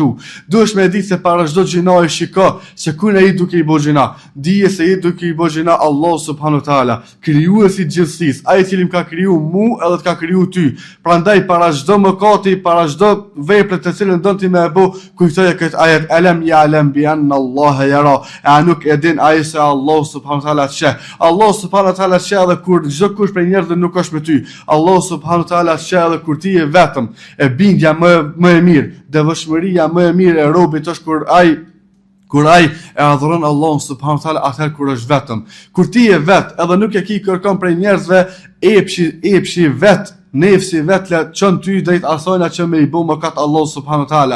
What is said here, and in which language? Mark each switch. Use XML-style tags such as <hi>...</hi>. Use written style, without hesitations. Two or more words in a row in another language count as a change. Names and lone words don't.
<sq>Duhesh me ditë se para çdo gjinoje shiko se kujt ai duke i bëj gjina. Dije se je duke i bëj gjina</sq> <ar>الله سبحانه وتعالى,</ar> <sq>krijuesi i gjithësisë, ai i cili më ka kriju mua edhe të ka kriju ty. Prandaj para çdo mëkati, para çdo vepre të cilën don ti më e bë, kujtoje këtë ajet</sq> <ar>ألم يعلم بأن الله يرى.</ar> <sq>A nuk e din ai se</sq> <ar>الله سبحانه وتعالى</ar> <sq>sheh.</sq> <ar>الله سبحانه وتعالى</ar> <sq>edhe kur çdo kush prej njerëzve nuk është me ty.</sq> <ar>الله سبحانه وتعالى</ar> <sq>sheh edhe kur ti je vetëm. E bindja më e mirë, devotshmëria më e mirë e robit është kur ai e adhuron Allahun</sq> <ar>سبحانه وتعالى</ar> <sq>atëherë kur është vetëm. Kur ti je vet, edhe nuk e ke kërkon prej njerëzve, epshi vet, nefsi vet la çon ty drejt asajna që me i bë mëkat</sq> <ar>الله سبحانه وتعالى.</ar>